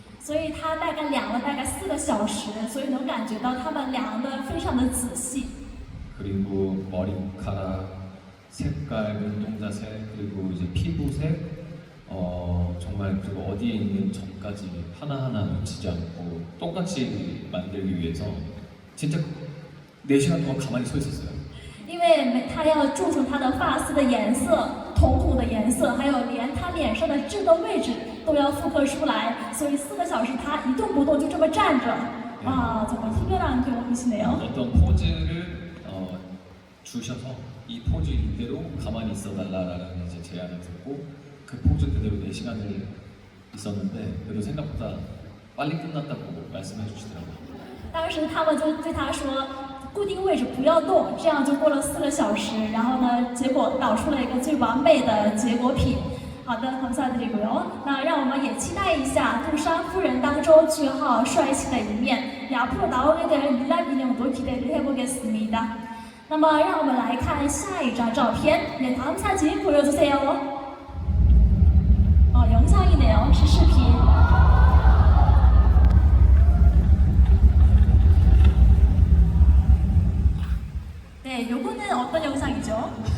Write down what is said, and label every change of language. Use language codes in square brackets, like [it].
[zh] 所以他大概量了大概4个小时，所以能感觉到他们量的非常的仔细。 [ko] 그리고 머리카락 색깔, 눈동자색, 그리고 이제 피부색, 정말 그리고 어디에 있는 점까지 하나하나 놓치지 않고 똑같이 만들기 위해서 진짜 4시간 동안 가만히 서 있었어요. [zh] 因为他要注重他的发丝的颜色、瞳孔的颜色，还有连他脸上的痣的位置都要复刻出来，所以4个小时他一动不动就这么站着。 [ko] 정말 희귀한 경험이시네요. 어떤 포즈를 주셔서 이 포즈 이대로 가만히 있어달라라는 이제 제안을 듣고 그 포즈 그대로 4시간을 있었는데 그래도 생각보다 빨리 끝났다고 말씀해 주시더라고요. [zh] 当时他们就对他说，固定位置不要动，这样就过了4个小时。然后呢，结果导出了一个最完美的结果品。好的， [ko] 감사드리고요。 [zh] 那让我们也期待一下杜莎夫人当中俊浩帅气的一面。 [ko] 앞으로 나오게 될 밀랍 인형도 기대를 해보겠습니다。 [zh] 那么让我们来看下一张照片。 [ko] 네， 다음 사진 보여주세요。 영상이네요， [zh] 是视频。 [ko] 네, 요거는 어떤 영상이죠?